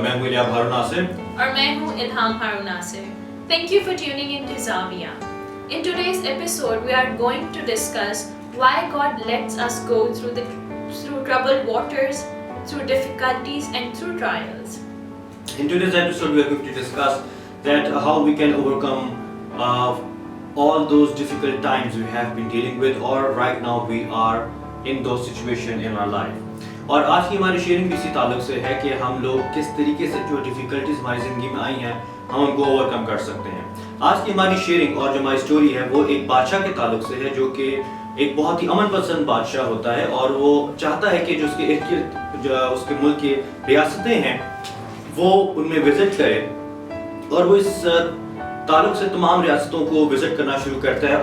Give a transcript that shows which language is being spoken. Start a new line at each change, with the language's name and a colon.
Urdu: मैं हूँ इलियाब हारून नासिर. और मैं हूँ इल्हाम हारून Nasir.
English: Thank you for tuning in to Zavia. In today's episode, we are going to discuss why God lets us go through troubled waters, through difficulties and through trials. In today's episode, we are going to discuss that how we can overcome all those difficult times we have been dealing with, or right now we are in those situations in our life.
Urdu: اور آج کی ہماری sharing بھی اسی تعلق سے ہے کہ ہم لوگ کس طریقے سے جو ڈیفیکلٹیز ہماری زندگی میں آئی ہیں ہم ان کو اوور کم کر سکتے ہیں. آج کی ہماری شیئرنگ اور جو ہماری سٹوری ہے وہ ایک بادشاہ کے تعلق سے ہے جو کہ ایک بہت ہی امن پسند بادشاہ ہوتا ہے, اور وہ چاہتا ہے کہ جو اس کے ارد گرد جو اس کے ملک کی ریاستیں ہیں وہ ان میں وزٹ کرے, اور وہ اس تعلق سے تمام ریاستوں کو وزٹ کرنا شروع کرتا ہے.